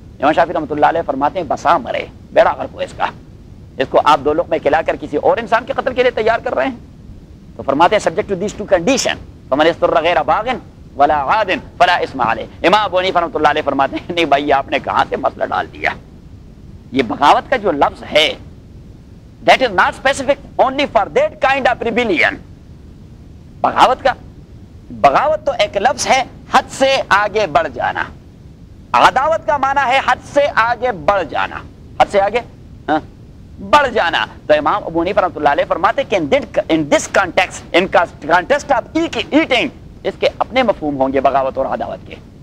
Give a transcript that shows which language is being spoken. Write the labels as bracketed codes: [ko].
[ur] امام شافعی رحمۃ اللہ علیہ فرماتے ہیں بسا مرے, بیڑا غرق ہو اس کو آپ 2 لقمے کھلا کر کسی اور انسان کے قتل کے لیے تیار کر رہے ہیں. تو فرماتے ہیں [en] subject to these 2 condition, [ar] فمن استر غیر باغ ولا غاد فلا اسم علیہ. [ur] امام ابو حنیفہ رحمۃ اللہ علیہ فرماتے ہیں نہیں بھائی, آپ نے کہاں سے مسئلہ ڈال دیا. یہ بغاوت کا جو لفظ ہے [en] that is not specific only for that kind of rebellion. [ur] بغاوت تو ایک لفظ ہے حد سے آگے بڑھ جانا. عداوت کا معنی ہے حد سے آگے بڑھ جانا, حد سے آگے بڑھ جانا. تو امام ابو حنیفہ رحمۃ اللہ علیہ فرماتے کہ [en] in this context, in context of eating, [ur] اس کے اپنے مفہوم ہوں گے بغاوت اور عداوت کے.